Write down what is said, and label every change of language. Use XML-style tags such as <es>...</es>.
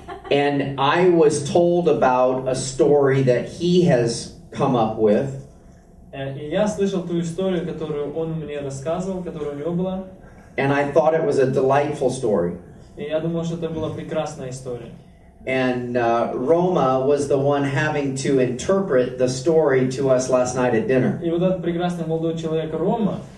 <en>And I was told about a story that he has come up with.</en> <ru>И я слышал ту историю, которую он мне рассказывал, которая у него была.</ru> <en>And I thought it was a delightful story.</en> <ru>И я думал, что это была прекрасная история.</ru> <en>And Roma was the one having to interpret the story to us last night at dinner.</en> <ru>И вот этот прекрасный молодой человек Рома.</ru>